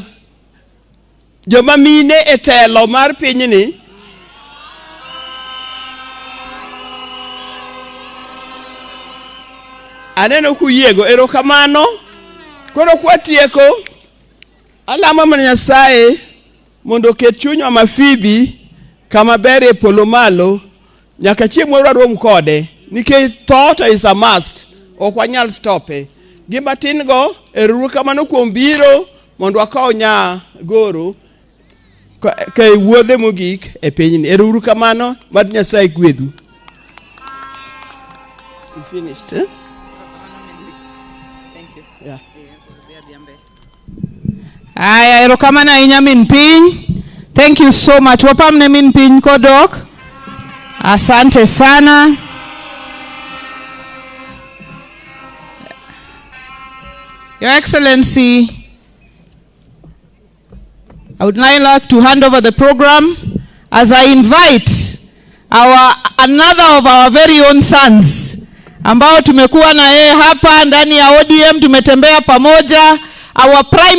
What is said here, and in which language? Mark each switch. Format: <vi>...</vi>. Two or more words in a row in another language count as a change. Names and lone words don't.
<luo>Joma mine e telo mar piny ni. Aneno kuyiego, erokamano. Koro kwatieko, alamo mana Nyasaye mondo ket chunywa ma Phoebe kama ber e polo malo nyaka chieng' moro warom kode, nikech</luo> <en>thought is a must.</en> <luo>Ok wanyal stope. Gima tin go erokamano kuom biro mondo wakaw nya goro ka wuodhe mogik e pinyni. Erokamano, mad Nyasaye gwedhu.</luo> <en>You finished, eh? Thank you. Yeah.</en> <luo>Aya, erokamano ahinya min Piny.</luo> <en>Thank you so much.</en> <luo>Wapamne min Piny kodok.</luo> <sw>Asante sana.</sw> <en>Your Excellency, I would now like to hand over the program as I invite another of our very own sons</en> <sw>ambao tumekuwa na yeye hapa ndani ya ODM, tumetembea pamoja,</sw> <en>our prime</en>